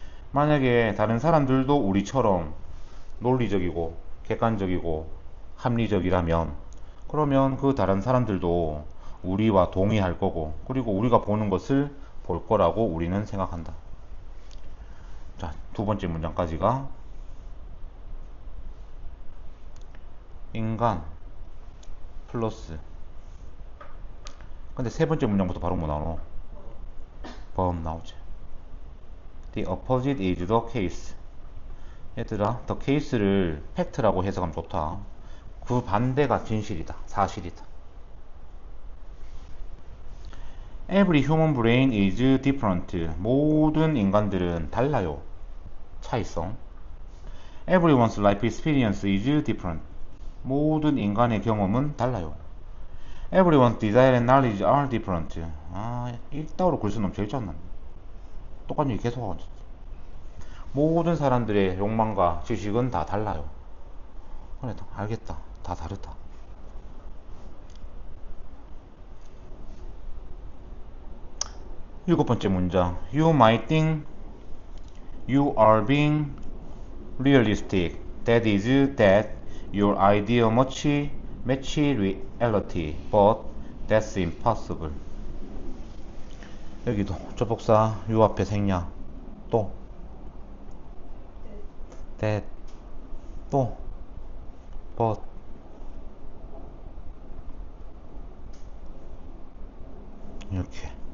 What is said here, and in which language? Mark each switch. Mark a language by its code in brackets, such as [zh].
[ko] 만약에 다른 사람들도 우리처럼 논리적이고 객관적이고 합리적이라면, 그러면 그 다른 사람들도 우리와 동의할 거고, 그리고 우리가 보는 것을 볼 거라고 우리는 생각한다. 자, 두 번째 문장까지가 인간 플러스, 근데 세 번째 문장부터 바로 뭐 나오노? 범 나오지. [en] The opposite is the case. [ko] 얘들아, [en] the case [ko] 를 팩트라고 해석하면 좋다. 그 반대가 진실이다, 사실이다. [en] Every human brain is different. [ko] 모든 인간들은 달라요. 차이성. [en] Everyone's life experience is different. [ko] 모든 인간의 경험은 달라요. [en] Everyone's desire and knowledge are different. [ko] 이따위로 글 쓰면 제일 짠나. 똑같은 얘기 계속 하고 있어. 모든 사람들의 욕망과 지식은 다 달라요. 그래, 알겠다. 다 다르다. 일곱 번째 문장. [en] You might think you are being realistic. That is that your idea much match reality. But that's impossible. [ko] 여기도 접속사 you 앞에 생략. 또 that 또 but 이렇게.